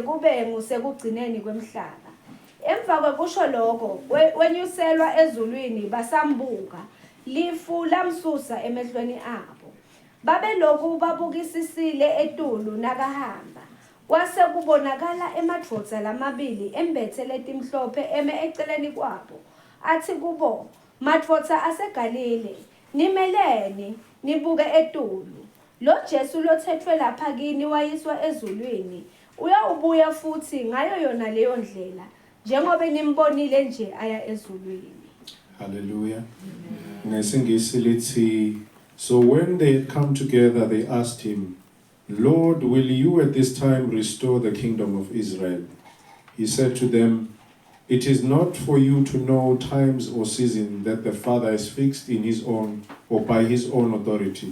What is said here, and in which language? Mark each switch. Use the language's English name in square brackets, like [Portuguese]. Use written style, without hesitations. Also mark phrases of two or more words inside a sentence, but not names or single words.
[Swati] kube ngusekugcineni kwemhlaba emva kwekusho lokho wenyuselwa ezulwini basambuka lifu lamsusa emehlweni abo babe lokhu babukisisile etulu nakahamba kwase kubonakala emadvodza lamabili embethe letimhlophe eme eceleni kwabo athi kubo, madvodza aseGalile, nimeleni, nibuke etulu. Lo Jesu lothetfwe lapha kini wayiswa ezulwini, uyawubuya futhi ngayo yona leyo ndlela, njengoba nimbonile nje aya ezulwini. Hallelujah. Ngesingisi lithi, [English] so when they had come together, they asked him, Lord, will you at this time restore the kingdom of Israel? He said to them, it is not for you to know times or seasons that the Father has fixed in his own or by his own authority.